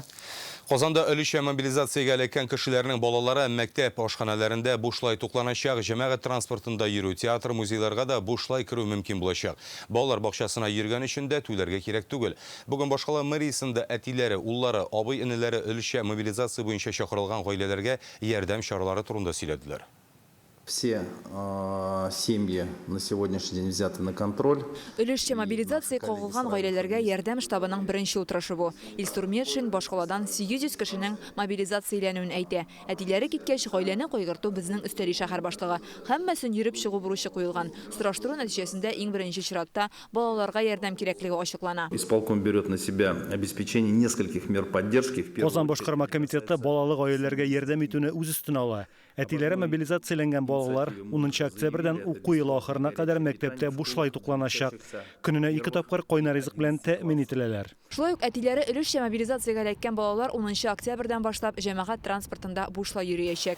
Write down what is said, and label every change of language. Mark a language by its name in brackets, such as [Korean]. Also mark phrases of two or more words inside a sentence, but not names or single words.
[Tatar] Казанда өлешчә мобилизациягә эләккән кешеләрнең балалары мәктәп ашханәләрендә бушлай тукланачак, җәмәгать транспортында йөрү, театр, музейларга да бушлай керү мөмкин булачак. Балалар бакчасына йөргән өчен дә түләргә кирәк түгел. Бүген башкала мэриясендә әтиләре, уллары, абый-энеләре өлешчә мобилизация буенча чакырылган гаиләләргә ярдәм чаралары турында сөйләделәр. [Russian] Все семьи на сегодняшний день взяты на контроль. [Tatar] Өлешчә мобилизация кагылган гаиләләргә ярдәм штабының беренче утырышы бу. Илсур Метшин башкаладан 800 кешенең мобилизацияләнүен әйтә. Әтиләре киткәч, гаиләне кайгырту безнең өстәли шәһәр башлыгы. Һәммәсен йөреп чыгу бурычы куелган. Сораштыру нәтиҗәсендә иң беренче чиратта балаларга ярдәм кирәклеге ачыклана. [Russian] Исполком берет на себя обеспечение нескольких мер поддержки. [Tatar] Казан башкарма комитеты балалы гаиләләргә ярдәм итүне үз өстенә ала. Әтиләре мобилизацияләнгән балалар 10 октябрьдән уку елы ахырына кадәр мәктәптә бушлай тукланачак. Көненә 2 тапкыр кайнар ризык белән тәэмин ителәләр. Шулай ук әтиләре өлешчә мобилизациягә эләккән балалар 10 октябрьдән башлап җәмәгать транспортында бушлай йөриячәк.